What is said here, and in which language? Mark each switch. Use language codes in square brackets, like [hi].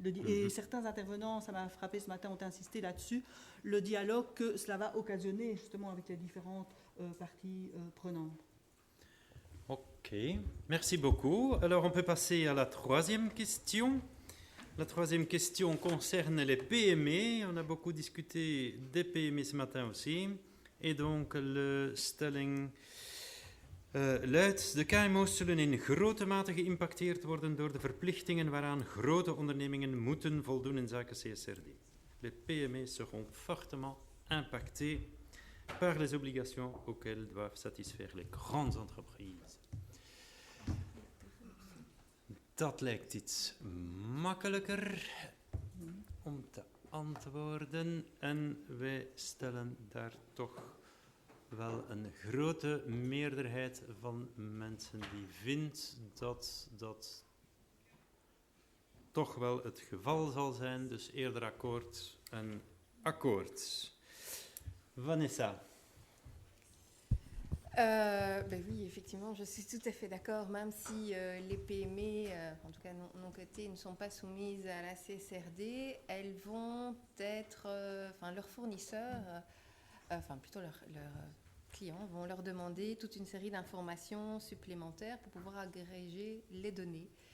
[fr] Et certains intervenants, ça m'a frappé ce matin, ont insisté là-dessus, le dialogue que cela va occasionner justement avec les différentes parties prenantes. Ok, merci beaucoup. Alors, on peut passer à la troisième question. La troisième question concerne les PME. On a beaucoup discuté des PME ce matin aussi. Et donc, [nl] de stelling luidt: de KMO's zullen in grote mate geïmpacteerd worden door de verplichtingen waaraan grote ondernemingen moeten voldoen in zaken CSRD. [fr] Les PME seront fortement impactées par les obligations auxquelles doivent satisfaire les grandes entreprises. [nl] Dat lijkt iets makkelijker om te antwoorden en wij stellen daar toch wel een grote meerderheid van mensen die vindt dat dat toch wel het geval zal zijn, dus eerder akkoord en akkoord. [fr] Vanessa. Ben oui, effectivement, je suis tout à fait d'accord, même si les PME, en tout cas non cotées, ne sont pas soumises à la CSRD, elles vont être, leurs fournisseurs, plutôt leurs clients vont leur demander toute une série d'informations supplémentaires pour pouvoir agréger les données.